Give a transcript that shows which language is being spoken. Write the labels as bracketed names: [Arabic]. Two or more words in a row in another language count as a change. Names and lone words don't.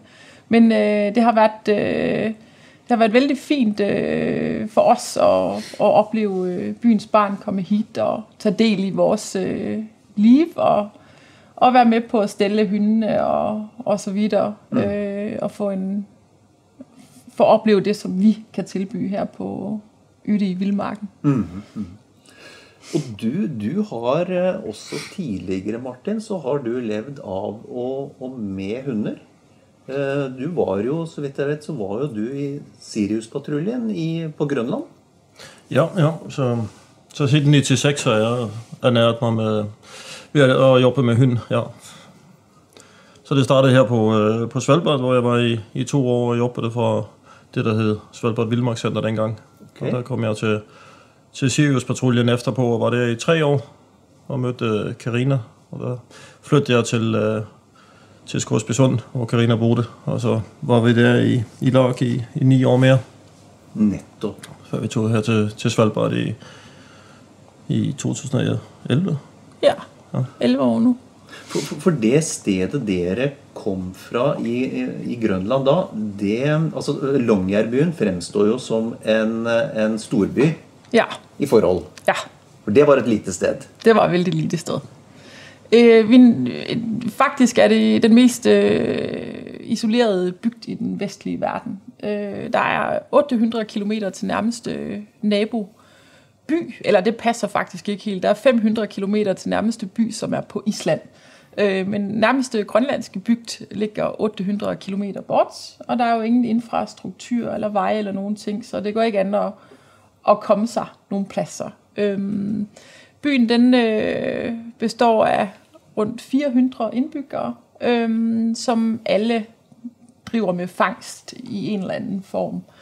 [Danish] Men det har været vældig fint for os at opleve byens barn komme hit og tage del i vores liv og være med på at stelle hundene og så videre, og få at opleve det, som vi kan tilbyde her på Yde i Vildmarken. Mm-hmm. [Norwegian] Og du har også tidligere, Martin, så har du levd av og med hunder. Du var jo, så vidt jeg vet, så var jo du i Sirius-patruljen på Grønland. [Danish] Ja, så siden 96 har jeg ernæret mig ved at jobbe med hund, ja. Så det startede her på Svalbard, hvor jeg var i 2 år og jobbede for det, der hed Svalbard Vildmarkscenter dengang. Okay. Og der kom jeg til Sirius-patruljen efterpå, og var der i 3 år og mødte Carina. Og der flyttede jeg til Scoresbysund, hvor Carina boede, og så var vi der i lag i 9 år mere. Netto. Før vi tog her til Svalbard i 2011. Ja, 11 år nu. [Norwegian] For det stedet dere kom fra i Grønland da, altså Longyearbyen fremstår jo som en storby i forhold. Ja. For det var et lite sted. [Danish] Det var et vældig lite sted. Faktisk det den mest isolerede bygd i den vestlige verden. Der 800 kilometer til nærmeste naboby, eller det passer faktisk ikke helt. Der 500 kilometer til nærmeste by, som på Island. Men nærmeste grønlandske bygd ligger 800 kilometer bort, og der jo ingen infrastruktur eller veje eller nogen ting, så det går ikke an at komme sig nogle pladser. Byen den består af rundt 400 indbyggere, som alle driver med fangst i en eller anden form.